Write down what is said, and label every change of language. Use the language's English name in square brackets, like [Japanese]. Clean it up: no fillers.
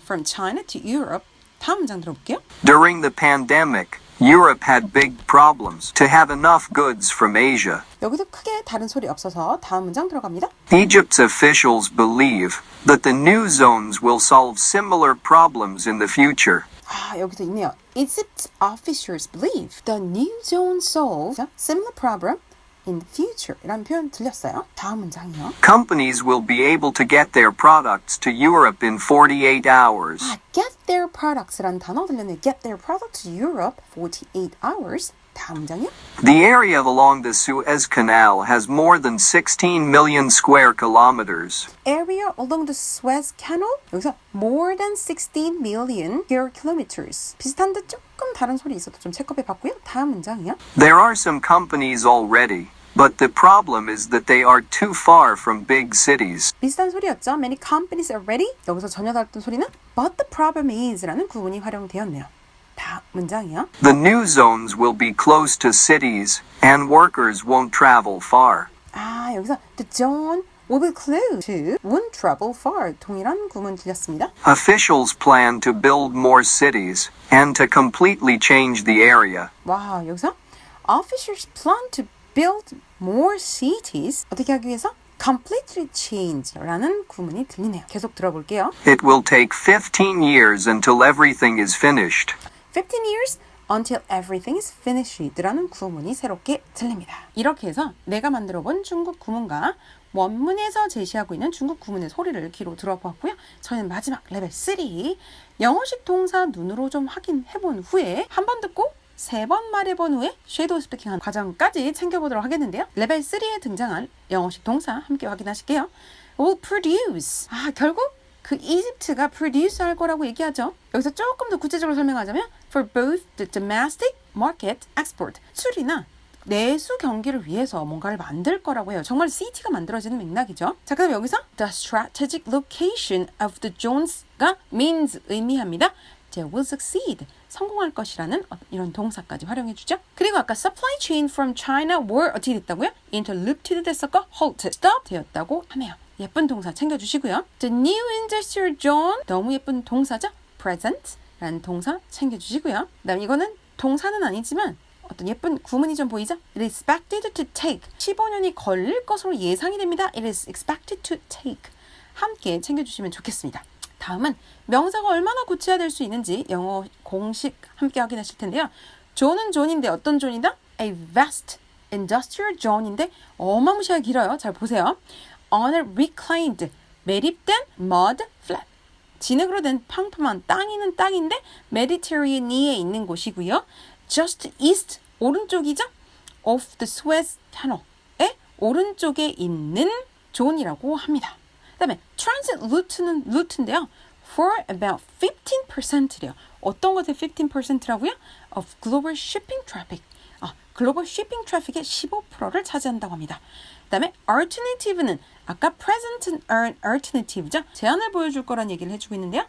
[English] From China to Europe. [Korean] 다음 문장 들어볼게요. [English] During the pandemic, Europe had big problems to have enough goods from Asia. [Korean] 여기도 크게 다른 소리 없어서 다음 문장 들어갑니다. [English] Egypt's officials believe that the new zones will solve similar problems in the future. [Korean] 여기도 있네요. [English] Egypt officials believe the new zone solves a similar problem in the future [Korean] 이라는 표현 들렸어요. 다음 문장이요. [English] Companies will be able to get their products to Europe in 48 hours. get their products [Korean] 라는 단어 들렸네요. [English] get their products to Europe 48 hours. [Korean] 다음 문장이요. [English] The area along the Suez Canal has more than 16 million square kilometers. area along the Suez Canal. 여기서 more than 16 million square kilometers. [Korean] 비슷한데 조금 다른 소리 있어도 좀 체크해 봤고요. 다음 문장이요. [English] There are some companies already, but the problem is that they are too far from big cities. [Korean] 비슷한 소리였죠. [English] Many companies are ready. [Korean] 여기서 전혀 다른 소리는 [English] but the problem is [Korean] 라는 구문이 활용되었네요. 다음 문장이요. [English] The new zones will be close to cities, and workers won't travel far. 여기서 the zone will be close to won't travel far. [Korean] 동일한 구문 들렸습니다. [English] Officials plan to build more cities, and to completely change the area. 와, 여기서 officials plan to build more cities. [Korean] 어떻게 하기 위해서? [English] completely change [Korean] 라는 구문이 들리네요. 계속 들어볼게요. [English] It will take 15 years until everything is finished. 15 years until everything is finished [Korean] 라는 구문이 새롭게 들립니다. 이렇게 해서 내가 만들어본 중국 구문과 원문에서 제시하고 있는 중국 구문의 소리를 귀로 들어보았고요. 저희는 마지막 레벨 3 영어식 동사 눈으로 좀 확인해본 후에 한 번 듣고 3번 말해본 후에 섀도우 스피킹한 과정까지 챙겨보도록 하겠는데요. 레벨 3에 등장한 영어식 동사 함께 확인하실게요. [English] will produce. [Korean] 결국 그 이집트가 produce 할 거라고 얘기하죠. 여기서 조금 더 구체적으로 설명하자면 [English] for both the domestic market export [Korean] 수출이나 내수 경기를 위해서 뭔가를 만들 거라고 해요. 정말 city가 만들어지는 맥락이죠. 자, 그럼 여기서 [English] the strategic location of the zones [Korean] 가 means 의미합니다. [English] They will succeed. [Korean] 성공할 것이라는 이런 동사까지 활용해 주죠. [English] 그리고 아까 supply chain from China were [Korean] 어떻게 됐다고요? interrupted 됐었고 halt, stop 되었다고 하네요. 예쁜 동사 챙겨주시고요. [English] The new industrial zone [Korean] 너무 예쁜 동사죠. present 라는 동사 챙겨주시고요. 그다음 이거는 동사는 아니지만 어떤 예쁜 구문이 좀 보이죠? [English] It is expected to take [Korean] 15년이 걸릴 것으로 예상이 됩니다. [English] It is expected to take [Korean] 함께 챙겨주시면 좋겠습니다. 다음은 명사가 얼마나 구체화될 수 있는지 영어 공식 함께 확인하실 텐데요. 존은 존인데 어떤 존이다? [English] A vast industrial zone [Korean] 인데 어마무시하게 길어요. 잘 보세요. [English] On a reclaimed [Korean] 매립된 [English] mud flat [Korean] 진흙으로 된 평평한 땅 있는 땅인데 메디테리니에 있는 곳이고요. [English] Just east 오른쪽이죠? Of the Suez Canal [Korean] 의 오른쪽에 있는 존이라고 합니다. 그 다음에 transit route는 루트인데요. [English] For about 15%래요. [Korean] 어떤 것의 15%라고요? [English] Of global shipping traffic. [Korean] 글로벌 쇼핑 트래픽의 15%를 차지한다고 합니다. 다음에 alternative는 아까 present alternative죠. 제안을 보여줄 거란 얘기를 해주고 있는데요.